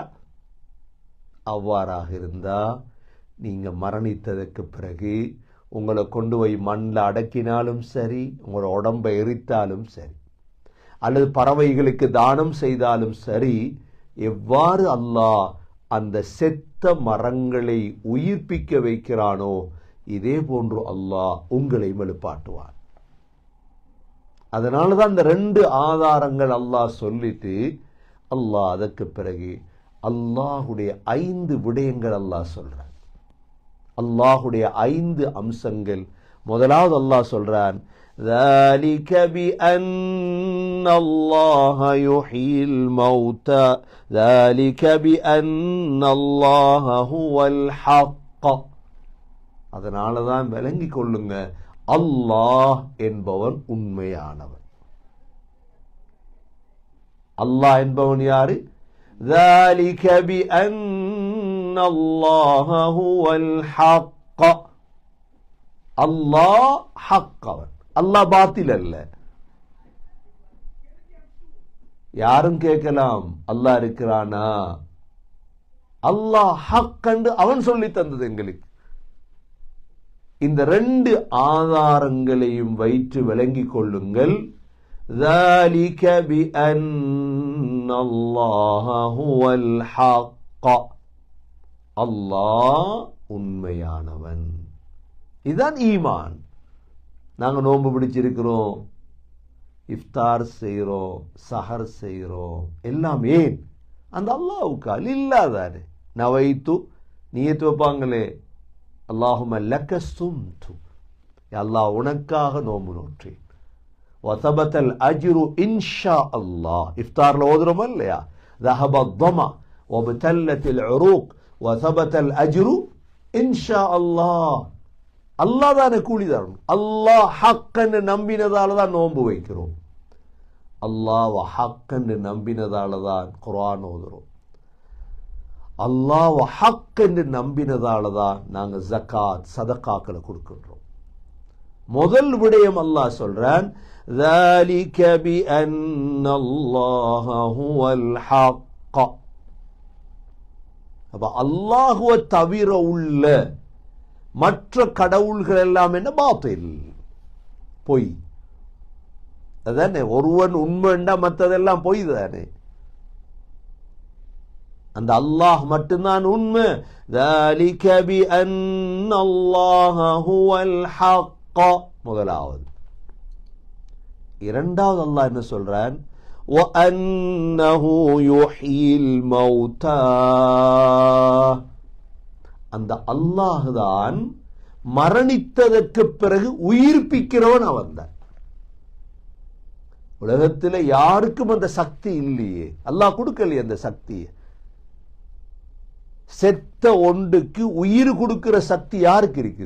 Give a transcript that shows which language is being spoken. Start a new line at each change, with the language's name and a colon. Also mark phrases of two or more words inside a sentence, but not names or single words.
Tamil: அவ்வாறாக இருந்தா நீங்க மரணித்ததற்கு பிறகு உங்களை கொண்டு போய் மண்ணில் அடக்கினாலும் சரி, உங்களோட உடம்பை எரித்தாலும் சரி, அல்லது பறவைகளுக்கு தானம் செய்தாலும் சரி, எவ்வாறு அல்லாஹ் அந்த செத்த மரங்களை உயிர்ப்பிக்க வைக்கிறானோ இதே போன்று அல்லாஹ் உங்களை எழுப்பாட்டுவான். அதனாலதான் இந்த 2 ஆதாரங்கள் அல்லாஹ் சொல்லிட்டு அல்லாஹ் அதற்கு பிறகு அல்லாஹுடைய 5 விடயங்கள் அல்லாஹ் சொல்றான். அல்லாஹுடைய 5 அம்சங்கள். முதலாவது அல்லாஹ் சொல்றான்,
Arabic: ذَلِكَ بِأَنَّ اللَّهَ يُحْيِي الْمَوْتَى ذَلِكَ بِأَنَّ اللَّهَ هُوَ الْحَقُّ.
Tamil: அதனால தான் விளங்கிக் கொள்ளுங்க, அல்லாஹ் என்பவன் உண்மையானவன். அல்லாஹ் என்பவன் யாரு?
Arabic: ذَلِكَ بِأَنَّ اللَّهَ هُوَ الْحَقُّ.
Tamil: அல்லாஹ் ஹக், அவன். அல்லாஹ் பாத்தில் அல்ல. யாரும் கேட்கலாம், அல்லாஹ் இருக்கிறானா? அல்லாஹ் ஹக் என்று அவன் சொல்லி தந்தது எங்களுக்கு. இந்த 2 ஆதாரங்களையும் வைத்து விளங்கிக் கொள்ளுங்கள்.
Arabic: ذَلِكَ بِأَنَّ اللَّهَ هُوَ الْحَقُّ.
Tamil: அல்லாஹ் உண்மையானவன். இதுதான் ஈமான். நாங்கள் நோன்பு பிடிச்சிருக்கிறோம், இஃப்தார் செய்கிறோம், சஹர் செய்கிறோம், எல்லாம் ஏன்? அந்த அல்லாஹ்வுக்கு. இல்லாதாரு நவைத்து நியத்து வைப்பாங்களே,
Arabic: اللهم لك صمت,
Tamil: அல்லாஹ் உனக்காக நோன்பு நோற்றேன்.
Arabic: وثبت الأجر إن شاء الله.
Tamil: இஃப்தார்ல ஓதுறோமா இல்லையா?
Arabic: ذهب الظمأ وابتلت العروق وثبت الأجر إن شاء الله.
Tamil: அல்லாஹ் தானே கூலி தரணும். அல்லாஹ் ஹக்கன்னு நம்பினதால தான் நோன்பு வைக்கிறோம். அல்லாஹ் ஹக்கன்னு நம்பினதால தான் குர்ஆன் ஓதுறோம். அல்லாஹ் ஹக்கன்னு நம்பினதால தான் நாங்கள் ஜகாத் சதகாக்களை கொடுக்கின்றோம். முதல் விடயம் அல்லாஹ் சொல்றான்,
Arabic: ذَلِكَ بِأَنَّ اللَّهَ هُوَ الْحَقُّ.
Tamil: அப்ப அல்லாஹ்வை தவிர உள்ள மற்ற கடவுள்கள் எல்லாம் என்ன? பாத்தில், பொய். அதானே, ஒருவன் உண்மைண்டா மற்றதெல்லாம் பொய் தானே. அந்த அல்லாஹ் மட்டும்தான் உண்மை.
Arabic: ذَلِكَ بِأَنَّ اللَّهَ هُوَ الْحَقُّ.
Tamil: முதலாவது. இரண்டாவது அல்லாஹ் என்ன சொல்றான்?
Arabic: وَأَنَّهُ يُحْيِي الْمَوْتَى.
Tamil: அந்த அல்லாஹ் தான் மரணித்ததற்கு பிறகு உயிர்ப்பிக்கிறவன் அவன் தான். உலகத்தில் யாருக்கும் அந்த சக்தி இல்லையே, அல்லாஹ் கொடுக்கலையே அந்த சக்தியை. செத்த ஒன்றுக்கு உயிர் கொடுக்கிற சக்தி யாருக்கு இருக்குது?